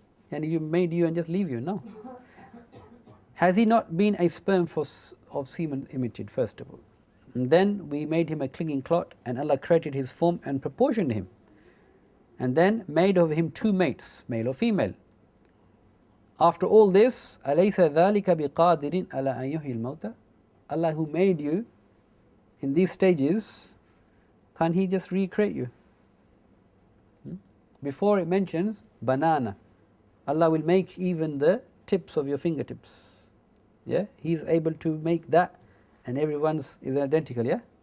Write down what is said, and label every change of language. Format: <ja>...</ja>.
<en>And he made you and just leave you? No. Has he not been a sperm of semen emitted, first of all? And then we made him a clinging clot, and Allah created his form and proportioned him. And then made of him two mates, male or female. After all this,</en> <ar>أَلَيْسَ ذَلِكَ بِقَادِرٍ أَلَا أَن يُحْيِي الْمَوْتَى.</ar> <en>Allah who made you in these stages, can't He just recreate you? Before it mentions banana. Allah will make even the tips of your fingertips. Yeah, He is able to make that, and everyone's is identical. Yeah.</en>